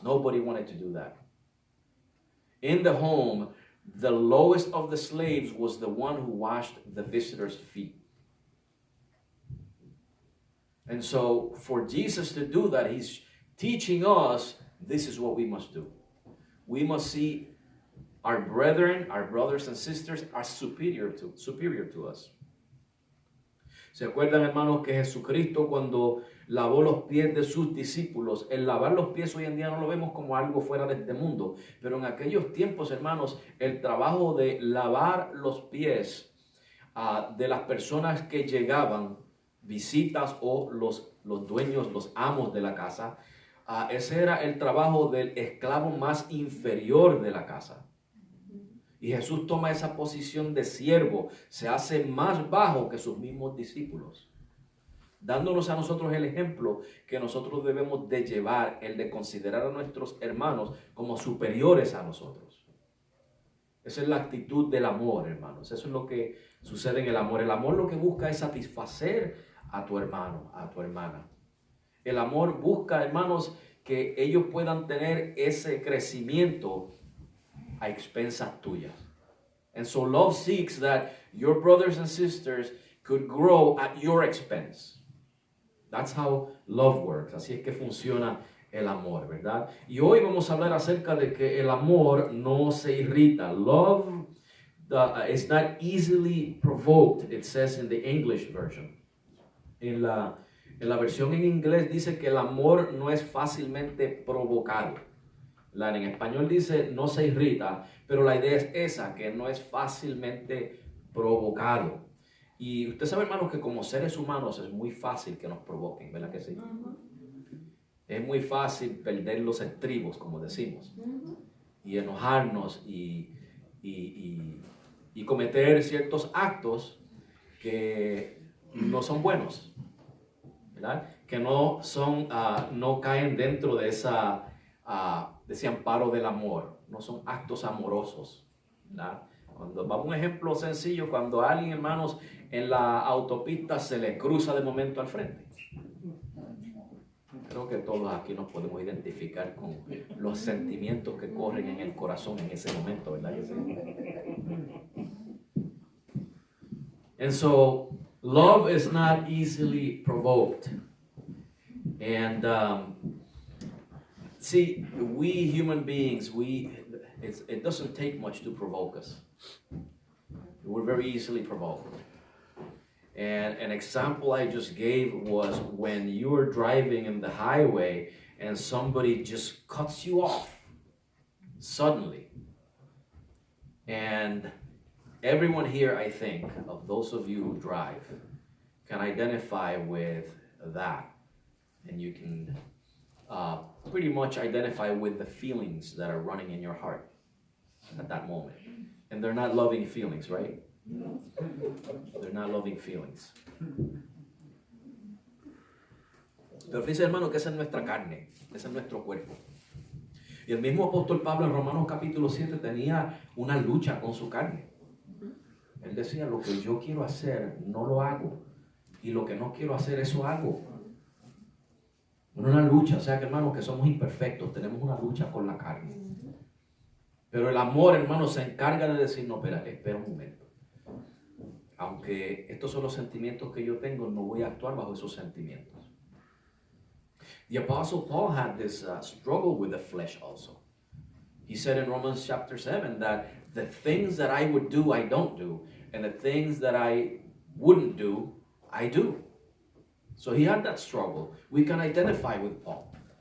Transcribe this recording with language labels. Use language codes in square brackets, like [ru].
[en] Nobody wanted to do that. In the home, the lowest of the slaves was the one who washed the visitors' feet. And so for Jesus to do that, he's teaching us this is what we must do. We must see our brethren, our brothers and sisters are superior to us. [es] ¿Se acuerdan, hermanos, que Jesucristo cuando lavó los pies de sus discípulos? El lavar los pies hoy en día no lo vemos como algo fuera de este mundo, pero en aquellos tiempos, hermanos, el trabajo de lavar los pies de las personas que llegaban, visitas o los dueños, los amos de la casa, ese era el trabajo del esclavo más inferior de la casa. Y Jesús toma esa posición de siervo, se hace más bajo que sus mismos discípulos, dándonos a nosotros el ejemplo que nosotros debemos de llevar, el de considerar a nuestros hermanos como superiores a nosotros. Esa es la actitud del amor, hermanos. Eso es lo que sucede en el amor. El amor lo que busca es satisfacer a tu hermano, a tu hermana. El amor busca, hermanos, que ellos puedan tener ese crecimiento a expensas tuyas. [en] And so love seeks that your brothers and sisters could grow at your expense. That's how love works. [es] Así es que funciona el amor, ¿verdad? Y hoy vamos a hablar acerca de que el amor no se irrita. [en] Love is not easily provoked, it says in the English version. [es] En la versión en inglés dice que el amor no es fácilmente provocado. En español dice no se irrita, pero la idea es esa, que no es fácilmente provocado. Y usted sabe, hermanos, que como seres humanos es muy fácil que nos provoquen, ¿verdad que sí? Es muy fácil perder los estribos, como decimos, y enojarnos y cometer ciertos actos que no son buenos, ¿verdad? Que no son, no caen dentro de ese amparo del amor, no son actos amorosos, ¿verdad? Cuando, vamos a un ejemplo sencillo, cuando a alguien, hermanos, en la autopista se le cruza de momento al frente. Creo que todos aquí nos podemos identificar con los sentimientos que corren en el corazón en ese momento, ¿verdad que sí? [en] And so, love is not easily provoked. And see, we human beings, it doesn't take much to provoke us. We're very easily provoked. And an example I just gave was when you're driving in the highway and somebody just cuts you off suddenly. And everyone here, I think, of those of you who drive, can identify with that. And you can pretty much identify with the feelings that are running in your heart at that moment. And they're not loving feelings, right? They're not loving feelings. [es] Pero fíjense, hermano, que esa es nuestra carne, ese es nuestro cuerpo. Y el mismo apóstol Pablo en Romanos capítulo 7 tenía una lucha con su carne. Él decía, lo que yo quiero hacer, no lo hago. Y lo que no quiero hacer, eso hago. Una lucha, o sea que, hermanos, que somos imperfectos, tenemos una lucha con la carne. Pero el amor, hermano, se encarga de decir, no, espera un momento. Aunque estos son los sentimientos que yo tengo, no voy a actuar bajo esos sentimientos. [en] The Apostle Paul had this struggle with the flesh also. He said in Romans chapter 7 that the things that I would do, I don't do. And the things that I wouldn't do, I do. So he had that struggle. We can identify with Paul.